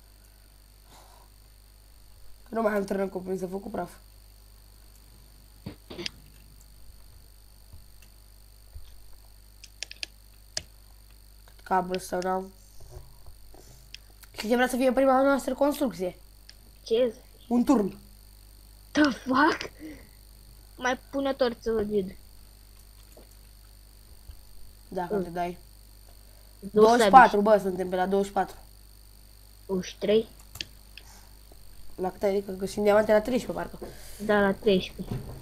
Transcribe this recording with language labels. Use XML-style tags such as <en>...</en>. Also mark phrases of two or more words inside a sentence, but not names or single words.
<ro>Că nu mai am târnăcop, mi s-a făcut praf. Cablu sau n-am. Și ce vrea să fie prima noastră construcție? Ce? Un turn.</ro> <en>The fuck?</en> <ro>Mai pune torță, vid. Da, te dai. 24, bă, suntem pe la 24. 23? La cât ai, că găsim diamante la 13, parcă. Da, la 13.</ro>